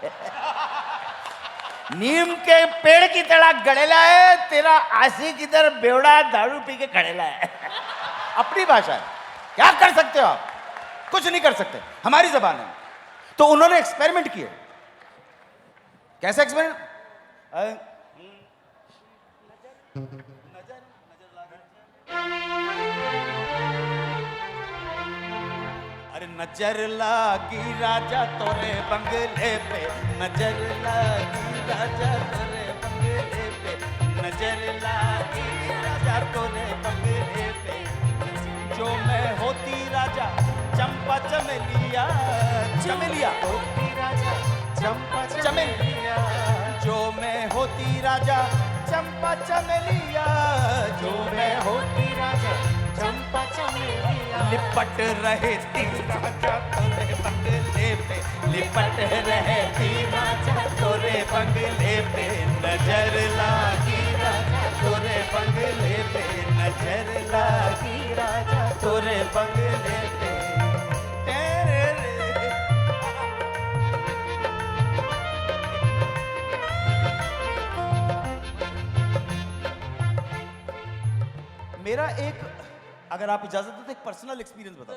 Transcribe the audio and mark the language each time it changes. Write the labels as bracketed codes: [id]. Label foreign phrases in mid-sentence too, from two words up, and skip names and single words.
[hi] नीम के पेड़ की तरह गड़ेला है, तेरा आशिक इधर बेवड़ा दारू पी के खड़ेला है। अपनी भाषा है, क्या कर सकते हो आप? कुछ नहीं कर सकते, हमारी जबान है। तो उन्होंने एक्सपेरिमेंट किए। कैसे एक्सपेरिमेंट? अरे नजर लागी राजा तोरे बंगले पे, नजर लागी राजा तोरे बंगले पे, नजर लागी राजा तोरे बंगले पे, जो मैं होती राजा चंपा चमेलिया, चमेलिया होती राजा चंपा चमेलिया, जो मैं होती राजा चंपा चमेलिया, जो मैं होती राजा चंपा चमेलिया, लिपट रहे ती राजा तोरे बंगले पे, लिपट रहे ती राजा तोरे बंगले पे, नजर लागी राजा तोरे बंगले पे, नजर लागी राजा तोरे बंगले पे। मेरा एक, अगर आप इजाजत दो तो एक [en] personal experience [hi] बताओ।